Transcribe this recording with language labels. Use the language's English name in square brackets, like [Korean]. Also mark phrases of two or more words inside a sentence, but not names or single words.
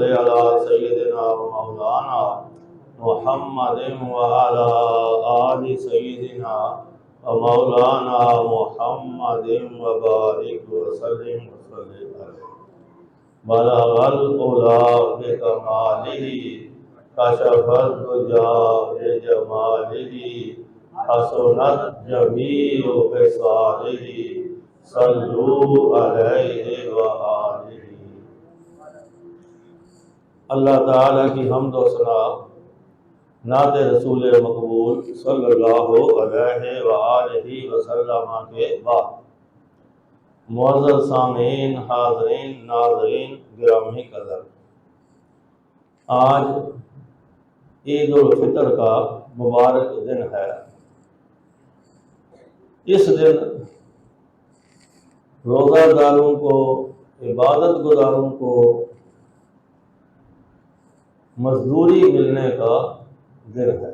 [Arabic] على سيدنا ومولانا محمد وعلى آل سيدنا ومولانا محمد وبارك وسلم عليه بلغ الأولى بكماله كشف الدجى بجماله حسنت جميع خصاله صلوا عليه وآله [Urdu] اللہ تعالیٰ کی حمد و ثنا نعت رسول مقبول [Arabic] صلى الله عليه وآله وسلم [Urdu] کے بعد معزز سامعین حاضرین ناظرین گرامی قدر، آج عید الفطر کا مبارک دن ہے. اس دن روزہ داروں کو، عبادت گزاروں کو مزدوری ملنے کا دن ہے.